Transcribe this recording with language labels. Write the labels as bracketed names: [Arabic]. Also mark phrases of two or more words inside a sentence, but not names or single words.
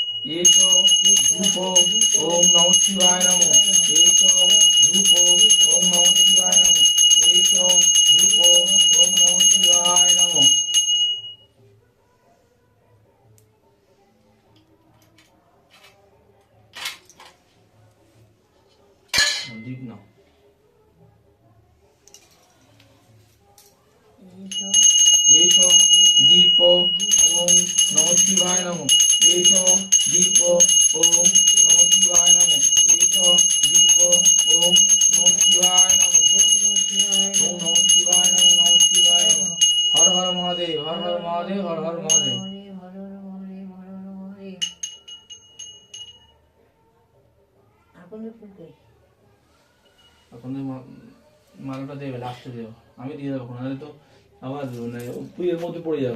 [Bangla] এসো ধূপ [Sanskrit] ওম নমঃ শিবায় নমঃ [Bangla] এসো ধূপ [Sanskrit] ওম নমঃ শিবায় নমঃ [Bangla] এসো ধূপ [Sanskrit] ওম নমঃ শিবায় নমঃ। [Bangla] দীপ নাও। এসো দীপ [Sanskrit] ওম নমঃ শিবায় নমঃ [Bangla] এসো দীপ [Sanskrit] ওম নমঃ শিবায় নমঃ [Bangla] এসো দীপ [Sanskrit] ওম নমঃ শিবায় নমঃ ওম নমঃ শিবায় নমঃ নমঃ শিবায় নমঃ। হর হর মহাদেব হর হর মহাদেব হর হর মহাদেব। [Bangla] এখন মালাটা দেবে লাস্টে দেবো, আমি দিয়ে দেবো নাহলে তো আবার পুজোর মধ্যে পড়ে যাবো।